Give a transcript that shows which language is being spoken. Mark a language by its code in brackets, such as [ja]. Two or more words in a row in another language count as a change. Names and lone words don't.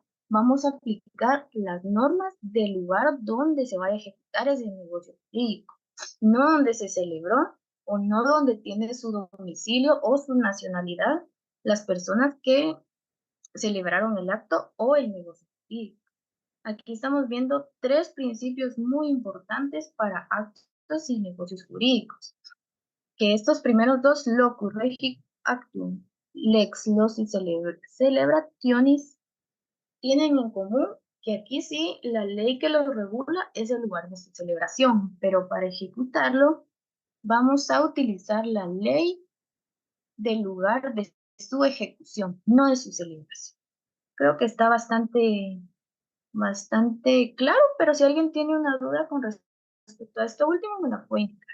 [es] Vamos a aplicar las normas del lugar donde se vaya a ejecutar ese negocio jurídico, no donde se celebró o no donde tiene su domicilio o su nacionalidad las personas que celebraron el acto o el negocio jurídico. Aquí estamos viendo tres principios muy importantes para actos y negocios jurídicos, que estos primeros dos, [la] locus regit actum, lex loci celebrationis, [es] tienen en común que aquí sí la ley que lo regula es el lugar de su celebración, pero para ejecutarlo vamos a utilizar la ley del lugar de su ejecución, no de su celebración. Creo que está bastante claro, pero si alguien tiene una duda con respecto a esto último, me la puede indicar.